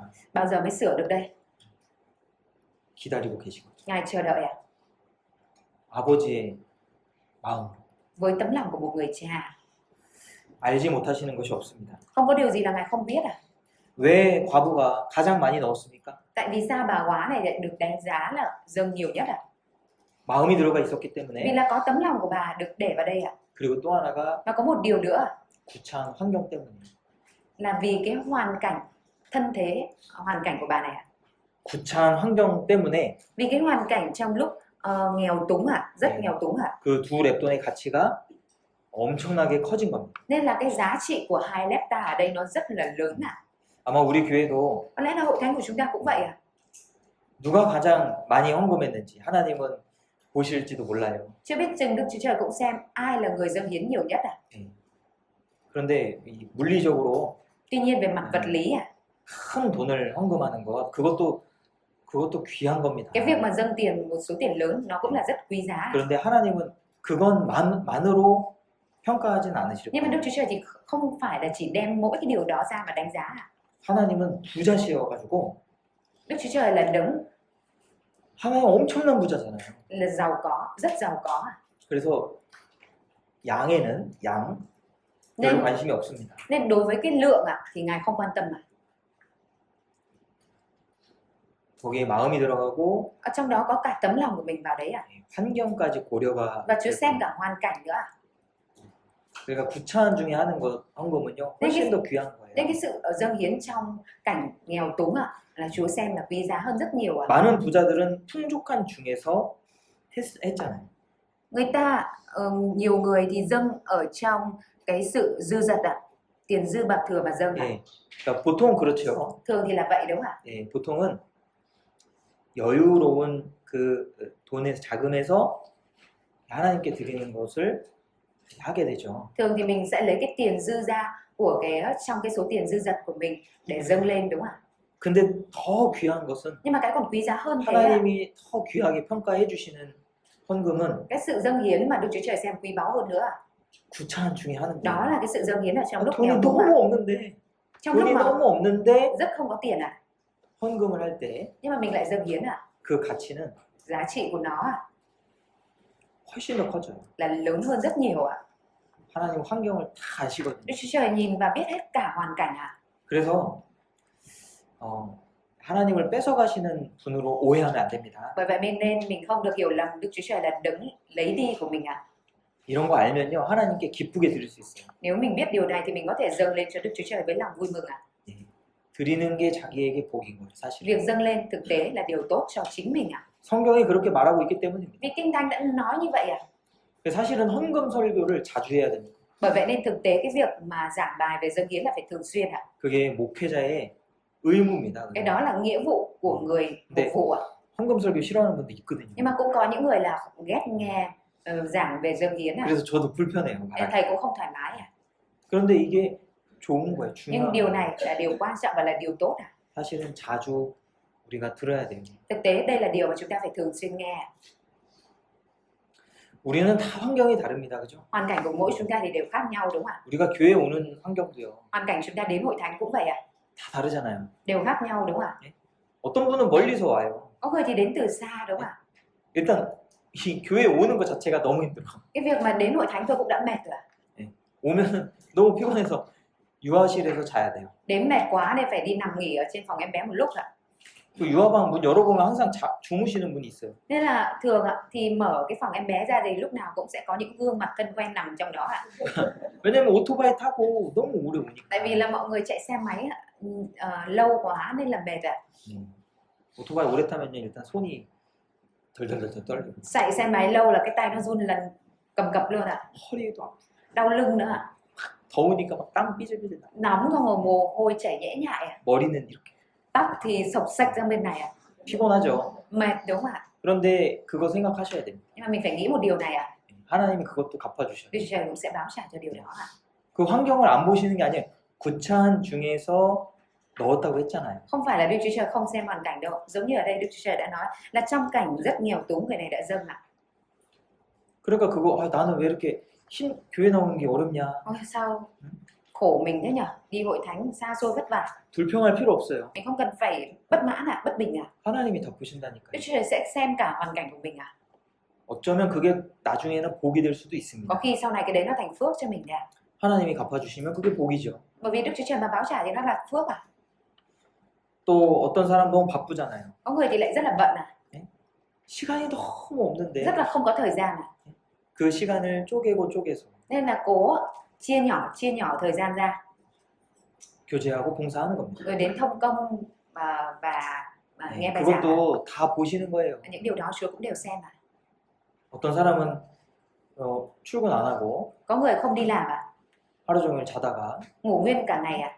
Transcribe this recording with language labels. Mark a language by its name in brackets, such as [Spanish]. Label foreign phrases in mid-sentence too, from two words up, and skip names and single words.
[Vietnamese] Bao giờ mới sửa được đây? [Korean] 기다리고 계시거든요. [Vietnamese] Ngài chờ đợi à? [Korean] 아버지의 마음으로 [Vietnamese] Với tấm lòng của một người cha, [Korean] 알지 못하시는 것이 없습니다. [Vietnamese] không có điều gì là Ngài không biết à? [Korean] 왜 과부가 가장 많이 넣었습니까? [Vietnamese] Tại vì sao bà quá này lại được đánh giá là dâng nhiều nhất à? [Korean] 마음이 들어가 있었기 [Vietnamese] Vì [Korean] 때문에. [Vietnamese] là có tấm lòng của bà được để vào đây à? [Korean] 그리고 또 하나가 [Vietnamese] Và có một điều nữa [Korean] 구차한 환경 때문에. [Vietnamese] là vì cái hoàn cảnh thân thế, hoàn cảnh của bà này à? [Korean] 구차한 환경 때문에 [Vietnamese] Vì cái hoàn cảnh trong lúc nghèo túng à, rất [Korean] 네. [Vietnamese] nghèo túng à? [Korean] 그 두 랩돈의 가치가 엄청나게 커진 겁니다. [Vietnamese] Nên là cái giá trị của 2 lepta ở đây nó rất là lớn à? [Korean] 아마 우리 교회도 [Vietnamese] Có lẽ là hội thánh của chúng ta cũng vậy à? [Korean] 누가 가장 많이 헌금했는지 하나님은 보실지도 몰라요. [Vietnamese] Chưa biết chừng Đức Chúa Trời cũng xem ai là người dâng hiến nhiều nhất à? [Korean] 그런데 이 물리적으로 [Vietnamese] Tuy nhiên về mặt vật lý à, [Korean] 큰 돈을 헌금하는 것 그것도 귀한 겁니다. [Vietnamese] cái việc mà dâng tiền, một số tiền lớn nó cũng là rất quý giá. [Korean] 그런데 하나님은 그것만으로 평가하진 않으실 [Vietnamese] Nhưng mà Đức [Korean] 거예요. [Vietnamese] Chúa Trời thì không phải là chỉ đem mỗi cái điều đó ra mà đánh giá à? [Korean] 하나님은 부자시여가지고 [Vietnamese] Đức Chúa Trời là đấng [Korean] 하나님 엄청난 부자잖아요. [Vietnamese] là giàu có, rất giàu có à? [Korean] 그래서 양에는 양 별로 [Vietnamese] Nên [Korean] 관심이 없습니다. [Vietnamese] nên đối với cái lượng à thì Ngài không quan tâm à? [Korean] 거기에 마음이 들어가고 [Vietnamese] Ở trong đó có cả tấm lòng của mình vào đấy à? [Korean] 환경까지 고려가 [Vietnamese] Và Chúa xem [Korean] 되고. [Vietnamese] cả hoàn cảnh nữa à? [Korean] 그러니까 구차한 중에 하는 거 헌금은요 훨씬 더 귀한 거예요. [Vietnamese] Nên cái sự dâng hiến trong cảnh nghèo túng à, là Chúa xem là quý giá hơn rất nhiều à. [Korean] 많은 부자들은 풍족한 중에서 했잖아요. [Vietnamese] Người ta nhiều người thì dâng ở trong cái sự dư dật à, tiền dư bạc thừa mà dâng à. [Korean] 예, 그러니까 보통 그렇죠. [Vietnamese] Thường thì là vậy đúng không ạ? [Korean] 예, 보통은 여유로운 그 돈에서 자금에서 하나님께 드리는 것을 하게 되죠. [Vietnamese] Thường thì mình sẽ lấy cái tiền dư ra của trong cái số tiền dư dật của mình để dâng lên đúng không ạ? [Korean] 근데 더 귀한 것은 [Vietnamese] Nhưng mà cái còn quý giá hơn thế là [Korean] 하나님이 더 귀하게 평가해 주시는 헌금은 [Vietnamese] cái sự dâng hiến mà Đức Chúa Trời xem quý báu hơn nữa. [Korean] 구차한 중에 하는 [Vietnamese] Đó [Korean] 거예요. [Vietnamese] là cái sự dâng hiến ở trong lúc [Korean] 돈이 [Vietnamese] nghèo túng à. [Korean] 너무 없는데 [Vietnamese] Trong lúc [Korean] 돈이 [Vietnamese] mà [Korean] 너무 없는데 [Vietnamese] rất không có tiền à, [Korean] 헌금을 할 때 [Vietnamese] nhưng mà mình lại dâng hiến à, [Korean] 그 가치는 [Vietnamese] giá trị của nó à, [Korean] 훨씬 더 커져요. [Vietnamese] là lớn hơn rất nhiều ạ. [Korean] 하나님 환경을 다 아시거든요. [Vietnamese] Đức Chúa Trời nhìn và biết hết cả hoàn cảnh à. [Korean] 그래서 하나님을 뺏어가시는 분으로 오해하면 안 됩니다. [Vietnamese] Bởi vậy nên mình không được hiểu lầm Đức Chúa Trời là đấng lấy đi của mình à. [Korean] 이런 거 알면요 하나님께 기쁘게 드릴 수 있어요. [Vietnamese] Nếu mình biết điều này thì mình có thể dâng lên cho Đức Chúa Trời với lòng vui mừng à. [Korean] 예. 드리는 게 자기에게 복인 거예요, 사실. [Vietnamese] Việc dâng lên thực tế là điều tốt cho chính mình à. [Korean] 성경이 그렇게 말하고 있기 때문입니다. [Vietnamese] Vì Kinh Thánh đã nói như vậy à. [Korean] 사실은 헌금 설교를 자주 해야 됩니다. [Vietnamese] Bởi vậy nên thực tế cái việc mà giảng bài về dâng hiến là phải thường xuyên ạ. [Korean] 그게 목회자의 의무입니다. [Vietnamese] Cái đó là nghĩa vụ của người mục vụ ạ. [Korean] 헌금 설교 싫어하는 분도 있거든요. [Vietnamese] Nhưng mà cũng có những người là ghét nghe giảng về dâng hiến ạ. [Korean] 그래서 저도 불편해요. [Vietnamese] Nên [Korean] 말하기. [Vietnamese] thầy cũng không thoải mái ạ. [Korean] 그런데 이게 좋은 거예요. [Vietnamese] Nhưng [Korean] 중요한 [Vietnamese] điều [Korean] 거예요. [Vietnamese] này là điều quan trọng và là điều tốt ạ. [Korean] 사실은 자주 우리가 들어야 돼요. [Vietnamese] Thực tế đây là điều mà chúng ta phải thường xuyên nghe ạ. [Korean] 우리는 다 환경이 다릅니다. 그죠? [Vietnamese] Hoàn cảnh của mỗi chúng ta thì đều khác nhau đúng không ạ? [Korean] 우리가 교회 오는 환경도요. [Vietnamese] Hoàn cảnh chúng ta đến hội thánh cũng vậy ạ. [Korean] 다 다르잖아요. [Vietnamese] Đều khác nhau đúng không ạ? [Korean] 어떤 분은 멀리서 와요. [Vietnamese] Có người thì đến từ xa đúng không ạ? [Korean] 일단 이 교회 오는 것 자체가 너무 힘들어. [Vietnamese] Cái việc mà đến hội thánh tôi cũng đã mệt rồi ạ. [Korean] 오면 너무 피곤해서 유아실에서 자야 돼요. [Vietnamese] Đến mệt quá nên phải đi nằm nghỉ ở trên phòng em bé một lúc ạ. [Korean] 그 유아방 문 열어보면 항상 주무시는 분이 있어요. [Vietnamese] Nên là thường ạ thì mở cái phòng em bé ra thì lúc nào cũng sẽ có những gương mặt thân quen nằm trong đó ạ. [Korean] 왜냐면 오토바이 타고 너무 오래 오니까. [Vietnamese] Tại vì là mọi người chạy xe máy lâu quá nên là mệt ạ. [Korean] 오토바이 오래 타면요 일단 손이 덜덜덜 떨려요. [Vietnamese] Chạy xe máy lâu là cái tay nó run lần cầm cập luôn ạ. [Korean] 허리도 아프고 [Vietnamese] Đau lưng nữa ạ. [Korean] 더우니까 막 땀 삐질삐질 나. [Vietnamese] Nóng xong rồi mồ hôi chảy nhễ nhại ạ. [Korean] 머리는 이렇게 [Vietnamese] Tóc thì xộc xệch ra bên này ạ. [Korean] 피곤하죠. [Vietnamese] Mệt đúng không ạ? [Korean] 그런데 그거 생각하셔야 됩니다. [Vietnamese] Nhưng mà mình phải nghĩ một điều này ạ. [Korean] 하나님이 그것도 갚아주셔요. [Vietnamese] Đức Chúa Trời cũng sẽ báo trả cho điều đó ạ. [Korean] 그 환경을 안 보시는 게 아니에요. 구차한 중에서 넣었다고 했잖아요. [Vietnamese] Không phải là Đức Chúa Trời không xem hoàn cảnh đâu. Giống như ở đây Đức Chúa Trời đã nói là trong cảnh rất nghèo túng người này đã dâng ạ. [Korean] 그러니까 그거 나는 왜 이렇게 교회 나오는 게 어렵냐. [Vietnamese] Ôi sao khổ mình thế nhở? Đi hội thánh xa xôi vất vả. [Korean] 불평할 필요 없어요. [Vietnamese] Mình không cần phải bất mãn ạ, bất bình ạ. [Korean] 하나님이 다 보신다니까요. [Vietnamese] Đức Chúa Trời sẽ xem cả hoàn cảnh của mình ạ. [Korean] 어쩌면 그게 나중에는 복이 될 수도 있습니다. [Vietnamese] Có khi sau này cái đấy nó thành phước cho mình ạ. [Korean] 하나님이 갚아주시면 그게 복이죠. [Vietnamese] Bởi vì Đức Chúa Trời mà báo trả thì nó là phước ạ. [Korean] 또 어떤 사람 너무 바쁘잖아요. [Vietnamese] Có người thì lại rất là bận ạ. [Korean] 시간이 너무 없는데 [Vietnamese] Rất là không có thời gian ạ. [Korean] 그 시간을 쪼개서 [Vietnamese] Nên là cố chia nhỏ thời gian ra. [Korean] 교제하고 봉사하는 겁니다. [Vietnamese] Rồi đến thông công và nghe bài giảng. [Korean] 그것도 다 보시는 거예요. [Vietnamese] Những điều đó Chúa cũng đều xem ạ. [Korean] 어떤 사람은 출근 안 하고 [Vietnamese] Có người không đi làm ạ. [Korean] 하루 종일 자다가 [Vietnamese] Ngủ nguyên cả ngày ạ.